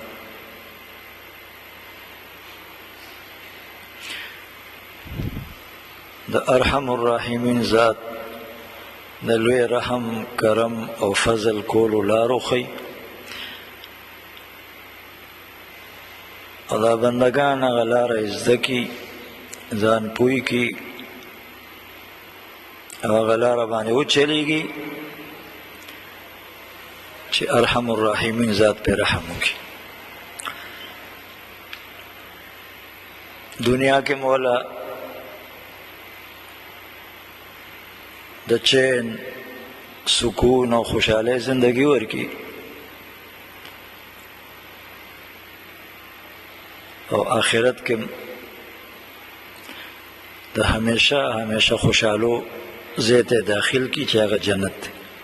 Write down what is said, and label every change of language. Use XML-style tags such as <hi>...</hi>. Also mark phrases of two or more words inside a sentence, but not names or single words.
<ps>د ارحم الراحمین ذات د لوی رحم کرم او فضل کولو لارو خی او دا بندگان هغه لاره زده کي ځان پوی کی او هغه لاره باندې وچلیږي چې ارحم الراحمین ذات پہ رحم وکړي. دنیا کې مولا د چین سکون او خوشحاله زندگی ورکی او آخرت کې د همیشه خوشحالو زیته داخل کی چې هغه جنت دی.</ps>